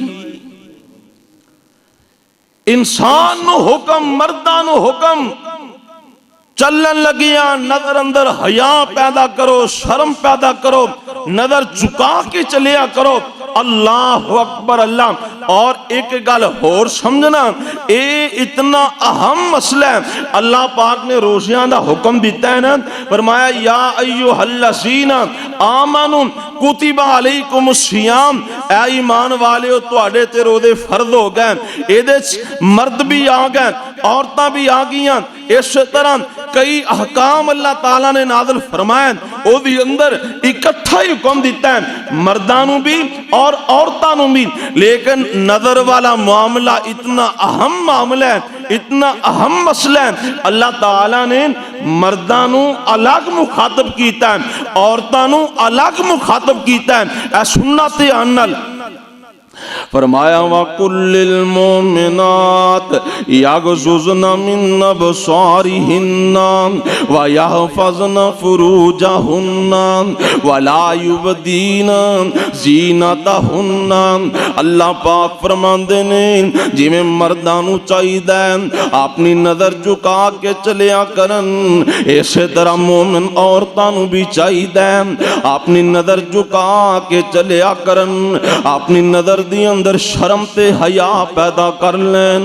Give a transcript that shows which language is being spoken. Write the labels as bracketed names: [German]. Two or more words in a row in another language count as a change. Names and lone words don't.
[Punjabi] انسان نوں حکم، مرداں نوں حکم، چلن لگیاں نظر اندر حیا پیدا کرو، شرم پیدا کرو، نظر جھکا کے چلیا کرو. [Arabic] الله أكبر الله. [Punjabi] اور اک گل ہور سمجھنا، یہ اتنا اہم مسئلہ ہے. اللہ پاک نے روزیاں دا حکم دتا ہے ناں، فرمایا [Arabic] يا أيها الذين آمنوا كتب عليكم الصيام, [Punjabi] اے ایمان والیو تہاڈے تے روزے فرض ہو گئے. ایہدے چ مرد بھی آ گئے، عورتاں بھی آ گئیاں. اس طرح کئی احکام اللہ تعالیٰ نے نازل فرمائے، اوہدی اندر اکٹھا ای حکم دتا ہے مرداں نوں بھی اور عورتاں نوں بھی. [Urdu] لیکن نظر والا معاملہ اتنا اہم معاملہ ہے، اتنا اہم مسئلہ ہے, [Punjabi] اللہ تعالیٰ نے مرداں نوں الگ مخاطب کیتا ہے، عورتاں نوں الگ مخاطب کیتا ہے. اے سننا دھیان نال. [Arabic] فرمایا وقل للمؤمنات يغضضن من أبصارهن ويحفظن فروجهن ولا يبدين زينتهن. [Punjabi] اللہ پاک فرماندے نے جویں مرداں نوں چاہیدا اپنی نظر جھکا کے چلیا کرن، اسے طرح مومن عورتاں نوں بھی چاہیدا اپنی نظر جھکا کے چلیا کرن. اپنی نظر دی اندر شرم تے حیا پیدا کر لین.